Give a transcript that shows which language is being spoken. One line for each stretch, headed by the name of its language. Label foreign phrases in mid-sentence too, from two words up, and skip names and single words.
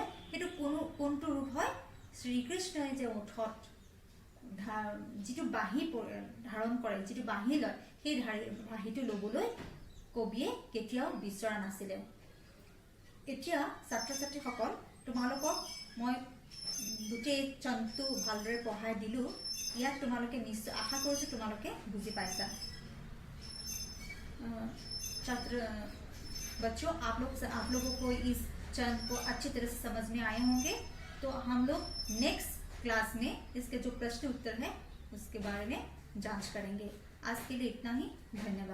Assamese: সেইটো কোনটো ৰূপ হয়, শ্ৰীকৃষ্ণই যে ওঠত যিটো বাঁহী ধাৰণ কৰে, যিটো বাঁহী লয়, সেই বাঁহীটো ল'বলৈ কবিয়ে কেতিয়াও বিচৰা নাছিলে। এতিয়া ছাত্ৰ ছাত্ৰীসকল, তোমালোকক মই গোটেই চনটো ভালদৰে পঢ়াই দিলোঁ। ইয়াত তোমালোকে নিশ্চয় আশা কৰিছোঁ তোমালোকে বুজি পাইছা।
Hindi: बच्चों, आप लोगों को इस चंद को अच्छी तरह से समझ में आए होंगे। तो हम लोग
English: next class
Hindi: में इसके जो प्रश्न उत्तर है उसके बारे में जांच करेंगे। आज के लिए इतना ही, धन्यवाद।